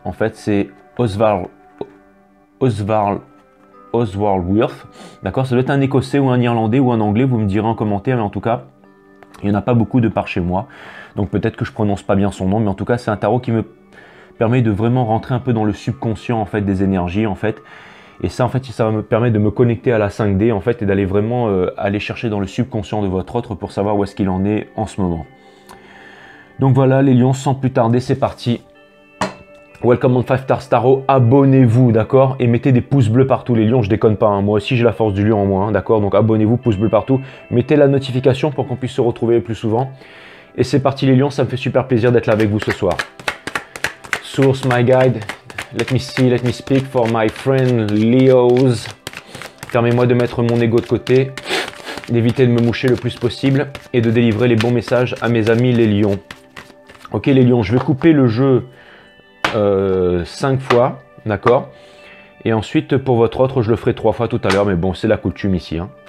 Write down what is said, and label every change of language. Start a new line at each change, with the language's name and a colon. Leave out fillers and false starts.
French: En fait c'est Oswald Wirth, d'accord, ça doit être un écossais ou un irlandais ou un anglais, vous me direz en commentaire, mais en tout cas il n'y en a pas beaucoup de par chez moi, donc peut-être que je prononce pas bien son nom, mais en tout cas c'est un tarot qui me permet de vraiment rentrer un peu dans le subconscient en fait des énergies en fait, et ça en fait ça va me permettre de me connecter à la 5D en fait et d'aller vraiment aller chercher dans le subconscient de votre autre pour savoir où est-ce qu'il en est en ce moment. Donc voilà les lions, sans plus tarder c'est parti.
English: Welcome on
French: 5 Star Starro, abonnez-vous, d'accord? Et mettez des pouces bleus partout, les lions, je déconne pas, hein. Moi aussi j'ai la force du lion en moi, hein, d'accord? Donc abonnez-vous, pouces bleus partout, mettez la notification pour qu'on puisse se retrouver plus souvent. Et c'est parti les lions, ça me fait super plaisir d'être là avec vous ce soir.
English: Source, my guide, let me see, let me speak for my friend Leos.
French: Permets-moi de mettre mon ego de côté, d'éviter de me moucher le plus possible et de délivrer les bons messages à mes amis les lions. Ok les lions, je vais couper le jeu 5 fois, d'accord? Et ensuite pour votre autre, je le ferai 3 fois tout à l'heure, mais bon, c'est la coutume ici, hein.